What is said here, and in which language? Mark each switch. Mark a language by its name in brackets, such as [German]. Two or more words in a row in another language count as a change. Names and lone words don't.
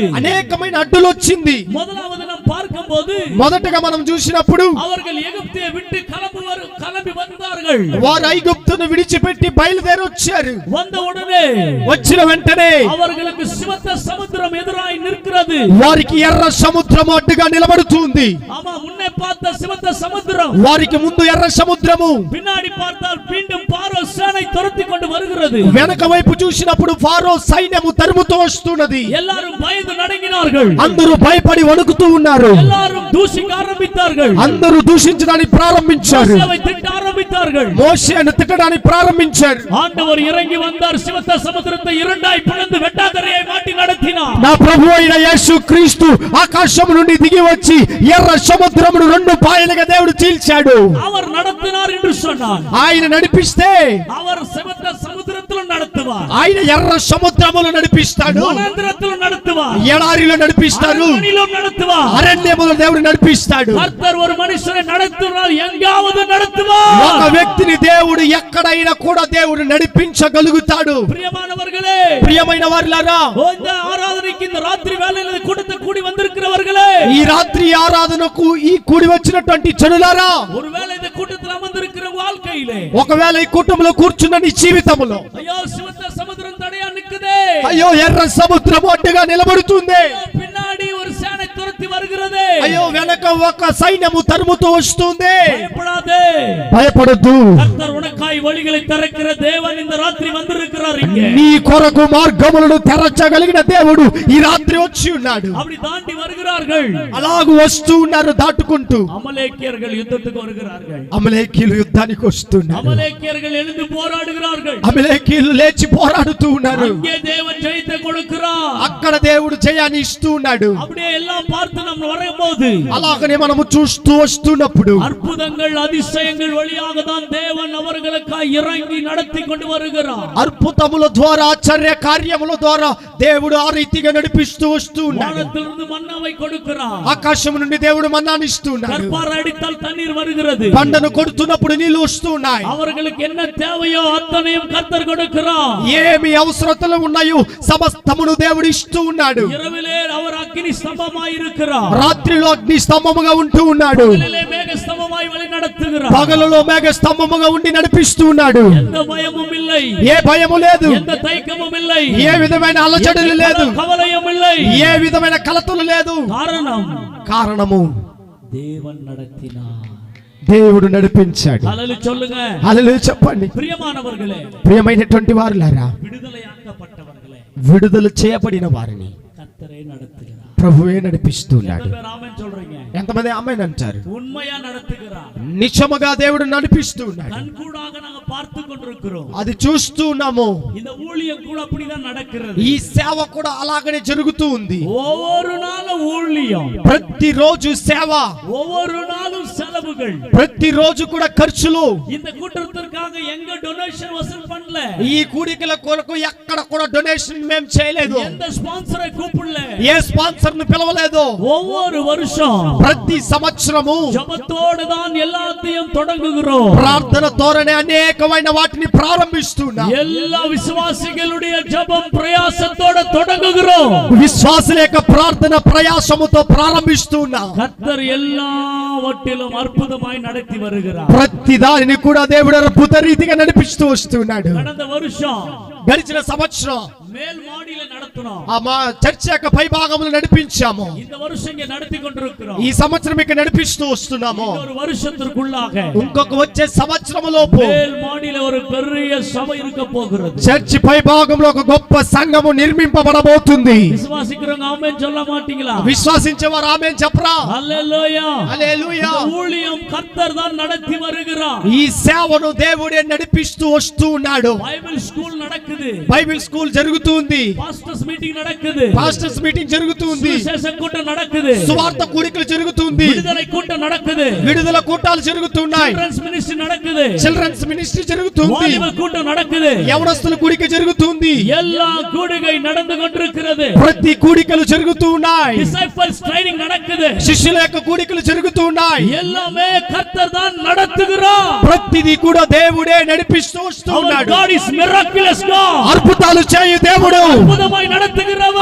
[Telugu] అనేకమైన అడ్డులు వచ్చింది. [Tamil] முதலாவது நாம் பார்க்கும்போது [Telugu] మొదటగా మనం చూసినప్పుడు [Tamil] அவர்கள் எகிப்தை விட்டு கிளம்பி வந்தார்கள். [Telugu] వారు ఐగుప్తును విడిచిపెట్టి బయలుదేరి వచ్చారు. [Tamil] வந்த உடனே [Telugu] వచ్చిన వెంటనే [Tamil] அவர்களுக்கு சிவந்த சமுத்திரம் எதிராய் நிற்கிறது. [Telugu] వారికి ఎర్ర సముద్రము అడ్డుగా నిలబడుతుంది. [Tamil] ஆமா, முன்னே பார்த்த சிவந்த சமுத்திரம், [Telugu] వారికి ముందు ఎర్ర సముద్రము, [Tamil] பின்னாடி பார்த்தால் மீண்டும் பார்வோ சேனை துரத்தி கொண்டு வருகிறது. [Telugu] వెనక వైపు చూసినప్పుడు ఫారో సైన్యము తరుముతూ వస్తున్నది. [Tamil] எல்லாரும் பயந்து நடுங்கினார்கள். [Telugu] అందరూ భయపడి వణుకుతూ ఉన్నారు. [Tamil] எல்லாரும் தூஷிக்க ஆரம்பித்தார்கள். [Telugu] అందరూ దూషించడానికి ప్రారంభించారు. [Tamil] மோசேவை திட்ட ஆரம்பித்தார்கள். [Telugu] మోషేను తిట్టడానికి ప్రారంభించారు. [Tamil] ஆண்டவர் இறங்கி வந்தார். சிவந்த சமுத்திரத்தை இரண்டாய் பிளந்து வெட்டாந்தரையை மாட்டி நடத்தினார். [Telugu] నా ప్రభువు అయిన యేసు క్రీస్తు ఆకాశం నుండి దిగి వచ్చి ఎర్ర సముద్రమును 2 పాయలుగా దేవుడు చీల్చాడు. [Tamil] அவர் நடத்தினார் என்று சொன்னார். [Telugu] ఆయన నడిపిస్తే [Tamil] அவர் சிவந்த சமுத்திரத்திலும் நடத்துவார், [Telugu] ఆయన ఎర్ర సముద్రములు నడిపిస్తాడు, [Tamil] வனாந்திரத்திலும் நடத்துவார், [Telugu] ఎడారిలో నడిపిస్తాడు, [Tamil] அரண்மனையிலும் நடத்துவார். [Telugu] అరణ్యములో దేవుడు నడిపిస్తాడు. [Tamil] கர்த்தர் ஒரு மனுஷனை நடத்துவார், எங்காவது நடத்துவார். [Telugu] ఒక వ్యక్తిని దేవుడు ఎక్కడైనా కూడా దేవుడు నడిపించగలుగుతాడు. [Tamil] பிரியமானவர்களே, [Telugu] ప్రియమైన వారులారా, [Tamil] இந்த ஆராதனைக்கு இந்த ராத்திரி வேளையில கூட்டத்தை கூடி வந்திருக்கிறவர்களே, [Telugu] ఈ రాత్రి ఆరాధనకు ఈ కూడి వచ్చినటువంటి జనులారా, [Tamil] ஒருவேளை இந்த கூட்டத்தில் அமர்ந்திருக்கிற வாழ்க்கையிலே [Telugu] ఒకవేళ ఈ కుటుంబంలో కూర్చున్న నీ జీవితంలో [Tamil] ஐயோ சிவந்த சமுத்திரம் தடையா நிக்குதே, [Telugu] అయ్యో ఎర్ర సముద్రం అడ్డుగా నిలబడుతుంది, [Tamil] பின்னாடி ஒரு சேனை துரத்தி வருகிறது, [Telugu] అయ్యో వెనక ఒక సైన్యము తరుముతూ వస్తుంది, [Tamil] பயப்படாதே, [Telugu] భయపడొద్దు. [Tamil] கர்த்தர் உனக்காய் வழிகளை திறக்கிற தேவன் இந்த ராத்திரி வந்திருக்கிறார். இங்கே [Telugu] నీ కొరకు మార్గములను తెరచగలిగిన దేవుడు ఈ రాత్రి వచ్చి ఉన్నాడు. [Tamil] அப்படி தாண்டி வருகிறார்கள். [Telugu] అలాగూ వస్తూ ఉన్నారు దాటుకుంటూ. [Tamil] அமலேக்கியர்கள் யுத்தத்துக்கு வருகிறார்கள். [Telugu] అమలేకీయులు యుద్ధానికి వస్తున్నారు. [Tamil] அமலேக்கியர்கள் எழுந்து போராடுகிறார்கள். [Telugu] అమలేకీయులు లేచి పోరాడుతూ ఉన్నారు. [Tamil] அங்கே தேவன் ஜெயத்தை கொடுக்கிறார். [Telugu] అక్కడ దేవుడు జయాన్ని ఇస్తూ ఉన్నాడు. [Tamil] அப்படியே எல்லாம் பார்த்து நாம் வரும்போது, [Telugu] అలాగనే మనము చూస్తూ వస్తున్నప్పుడు [Tamil] அற்புதங்கள் அதிசயங்கள் வழியாக தான் தேவன் அவர்களுக்காக இறங்கி நடத்தி கொண்டு வருகிறார். [Telugu] అద్భుతముల ద్వారా ఆశ్చర్య కార్యముల ద్వారా దేవుడు ఆ రీతిగా నడిపిస్తూ వస్తూ ఉన్నాడు. [Tamil] வானத்திலிருந்து மன்னாவை கொடுக்கிறார். [Telugu] ఆకాశం నుండి దేవుడు మన్నాను ఇస్తూ ఉన్నాడు. [Tamil] கற்பாறை அடித்தால் தண்ணீர் வருகிறது. [Telugu] పంటను కొడుతున్నప్పుడు నీళ్లు వస్తూ ఉన్నాయి. [Tamil] அவர்களுக்கு என்ன தேவையோ அத்தனையும் கர்த்தர் கொடுக்கிறார். [Telugu] ఏమి అవసరతలు ఉన్నాయో సమస్తమును దేవుడు ఇస్తూ ఉన్నాడు. [Tamil] இரவிலே அவர் அக்கினி ஸ்தம்பமாய் இருக்கிறார். [Telugu] రాత్రిలో అగ్ని స్తంభముగా ఉంటూ ఉన్నాడు. [Tamil] பகலிலே மேக ஸ்தம்பமாய் வழி நடத்துகிறார். [Telugu] పగలలో మేఘ స్తంభముగా ఉండి నడిపిస్తూ ఉన్నాడు. [Tamil] எந்த பயமும் இல்லை, [Telugu] ఏ భయము లేదు, [Tamil] எந்த తైకமும் இல்லை, [Telugu] ఏ విధమైన అలచడలు లేదు, [Tamil] கவலையும் இல்லை. [Telugu] ఏ విధమైన కలతలు లేదు. కారణము [Tamil] தேவன் நடத்தினார். [Telugu] దేవుడు నడిపించాడు. [Tamil] హల్లెలూయా சொல்லுங்க. [Telugu] హల్లెలూయా చెప్పండి. [Tamil] ప్రియమానవర్గలే, [Telugu] ప్రియమైనటువంటి వారులారా, [Tamil] విడుదలయాக்கப்பட்டவர்களே, [Telugu] విడుదల చేయబడిన వారిని [Tamil] கர்த்தரே நடத்துகிறார். [Telugu] ప్రభువే నడిపిస్తున్నాడు. [Tamil] ఆమేన్ சொல்றீங்க. [Telugu] ఎంతమంది ఆమేన్ అంటారు? [Tamil] உண்மையா நடத்துகிறார். [Telugu] నిజముగా దేవుడు నడిపిస్తున్నాడు. [Tamil] கண்கூடாக நாங்க பார்த்து கொண்டிருக்கிறோம். [Telugu] అది చూస్తూ ఉన్నాము. [Tamil] இந்த ஊழியம் கூட அப்படிதான் நடக்கிறது. [Telugu] ఈ సేవ కూడా అలాగనే జరుగుతూ ఉంది. [Tamil] ஒவ்வொரு நாளும் ஊழியம், [Telugu] ప్రతిరోజు సేవ, [Tamil] ஒவ்வொரு நாளும் செலவுகள், [Telugu] ప్రతిరోజు కూడా ఖర్చులు. [Tamil] இந்த கூட்டத்திற்காக எங்க டொனேஷன் வசூல் பண்ணல, [Telugu] ఈ కూడికల కొరకు ఎక్కడ కూడా డొనేషన్ మేము చేయలేదు. [Tamil] எந்த ஸ்பான்సரை கூப்பிடல, [Telugu] ఏ స్పాన్సర్ ను పిలవలేదు. [Tamil] ஒவ்வொரு வருஷம் [Telugu] ప్రతి సంవత్సరము [Tamil] ஜெபத்தோடு தான் எல்லாத்தையும் தொடங்குகிறோம். [Telugu] ప్రార్థనతోనే అనేకమైన వాటిని ప్రారంభిస్తున్నాం. [Tamil] எல்லா விசுவாசிகளுடைய ஜெபம் பிரயாசத்தோடு தொடங்குகிறோம். [Telugu] విశ్వాసుల యొక్క ప్రార్థన ప్రయాసముతో ప్రారంభిస్తున్నాం. [Tamil] கர்த்தர் எல்லாவற்றிலும் அற்புதமாய் நடத்தி வருகிறார். [Telugu] ప్రతి దానిని కూడా దేవుడు అద్భుత రీతిగా నడిపిస్తూ వస్తున్నాడు. [Tamil] கடந்த வருஷம் [Telugu] గడిచిన సంవత్సరం [Tamil] மேல் மாடியில நடத்துறோம். [Telugu] మా చర్చ యొక్క పై భాగములు నడిపించాము. [Tamil] இந்த வருஷம் இங்க நடத்தி கொண்டிருக்கிறோம். [Telugu] ఈ సంవత్సరం ఇక్కడ నడిపిస్తూ వస్తున్నాము. [Tamil] ஒரு வருஷத்திற்குள்ளாக [Telugu] ఇంకొక వచ్చే సంవత్సరములోపు [Tamil] மேல் மாடியில ஒரு பெரிய சபை இருக்க போகிறது. [Telugu] చర్చి పై భాగంలో ఒక గొప్ప సంఘము నిర్మింపబడబోతుంది. [Tamil] விசுவாசிக்கிறவங்க ஆமென் சொல்ல மாட்டீங்களா? [Telugu] విశ్వసించేవారు ఆమేన్ చెప్పరా? హల్లెలూయా. హల్లెలూయా. [Tamil] ஊழியம் கர்த்தர் தான் நடத்தி வருகிறார். [Telugu] ఈ సేవను దేవుడే నడిపిస్తూ వస్తూ ఉన్నాడు. [English] Bible school [Tamil] நடக்குது. [English] Bible school [Telugu] జరుగుతుంది. [English] pastors meeting [Tamil] நடக்குது. [English] pastors meeting [Telugu] జరుగుతుంది. [Tamil] சுவிசேஷ கூட்டம் நடக்குது. [Telugu] సువార్త కూడికలు జరుగుతుంది. [Tamil] விடுதலை கூட்டம் நடக்குது. [Telugu] విడుదల కూటాలు జరుగుతున్నాయి. [English] children's ministry [Tamil] நடக்குது. [English] children's ministry [Telugu] జరుగుతుంది. [Tamil] வாலிப கூட்டம் நடக்குது. [Telugu] యవనస్తుల కూడిక జరుగుతుంది. [Tamil] எல்லா கூடுகை நடந்து கொண்டிருக்கிறது. [Telugu] ప్రతి కూడికలు జరుగుతూ ఉన్నాయి. [English] disciples training [Tamil] நடக்குது. [Telugu] శిష్యుల యొక్క కూడికలు జరుగుతూ ఉన్నాయి. [Tamil] எல்லாமே கர்த்தர் தான் நடத்துகிறார். [Telugu] ప్రతిదీ కూడా దేవుడే నడిపిస్తూ వస్తూ ఉన్నాడు. [English] God is miraculous God. [Telugu] అద్భుతాలు చేయు దేవుడు. [Tamil] அற்புதமாய் நடத்துகிறவர்.